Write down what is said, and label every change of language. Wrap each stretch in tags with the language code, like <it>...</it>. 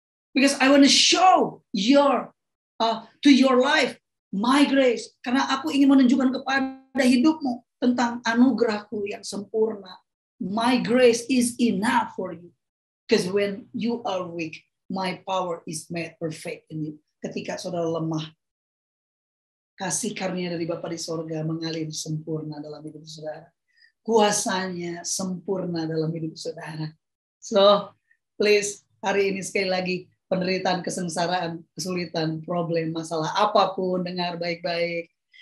<en>Because I want to show to your life my grace.</en> <id>Karena aku ingin menunjukkan kepada hidupmu tentang anugerahku yang sempurna.</id> <en>My grace is enough for you. Because when you are weak, my power is made perfect in you.</en> <id>Ketika saudara lemah, kasih karunia dari Bapa di sorga mengalir sempurna dalam hidup saudara. Kuasanya sempurna dalam hidup saudara.</id> <en>So, please,</en> <id>hari ini sekali lagi, penderitaan, kesengsaraan, kesulitan, problem, masalah apapun, dengar baik-baik.</id>